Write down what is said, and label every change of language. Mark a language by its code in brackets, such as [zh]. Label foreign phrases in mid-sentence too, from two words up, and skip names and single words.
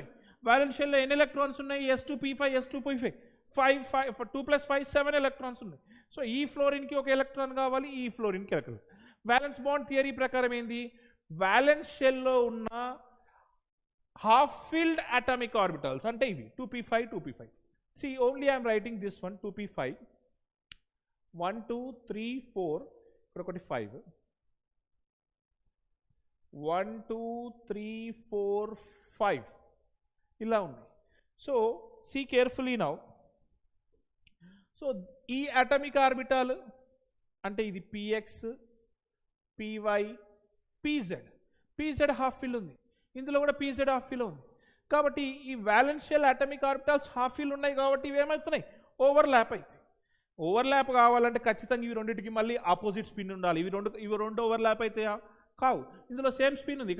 [en] valence shellలో [te] ఎన్ని ఎలక్ట్రాన్స్ ఉన్నాయి? s2p5 s2p5 5 2 + 5 7 ఎలక్ట్రాన్స్ ఉన్నాయి. సో ఈ ఫ్లోరిన్కి ఒక ఎలక్ట్రాన్ కావాలి, ఈ ఫ్లోరిన్కి ఎలక్ట్రాన్. [en] valence bond theory [te] ప్రకారం ఏంది? [en] valence shellలో [te] ఉన్న [en] half filled atomic orbitals [te] అంటే ఇవి 2p5 2p5. [en] See, only I am writing this one 2p5 1 2 3 4 [te] ఇక్కడ ఒకటి [en] 5 1 2 3 4 5 [te] ఇలా ఉన్నాయి. [en] సో see carefully now. [te] సో ఈ [en] atomic orbital [te] అంటే ఇది [en] px py pz half fill [te] ఉంది, ఇందులో కూడా [en] pz half fill [te] ఉంది. కాబట్టి ఈ [en] valential atomic orbitals half fill [te] ఉన్నాయి కాబట్టి ఇవి ఏమవుతున్నాయి? ఓవర్లాప్ అవుతాయి. ఓవర్లాప్ కావాలంటే ఖచ్చితంగా ఇవి రెండింటికి మళ్ళీ [en] opposite spin [te] ఉండాలి. ఇవి రెండు ఓవర్లాప్ అవుతాయా? కావు. ఇందులో [en] same spin [te] ఉంది.